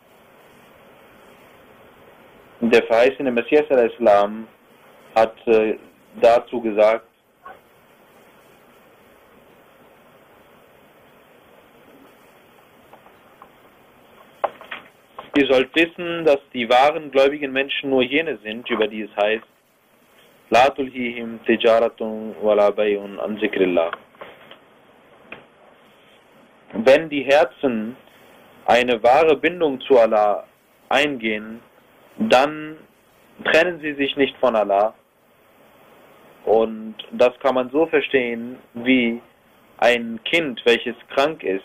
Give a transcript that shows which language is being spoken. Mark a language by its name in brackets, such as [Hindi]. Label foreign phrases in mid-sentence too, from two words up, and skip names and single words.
[German] Der verheißene Messias al-Islam hat dazu gesagt, ihr sollt wissen, dass die wahren gläubigen Menschen nur jene sind, über die es heißt, [Arabic] لا تلهيهم تجارة ولا بيع عن ذكر الله. [German] Wenn die Herzen eine wahre Bindung zu Allah eingehen, dann trennen sie sich nicht von Allah. Und das kann man so verstehen, wie ein Kind, welches krank ist.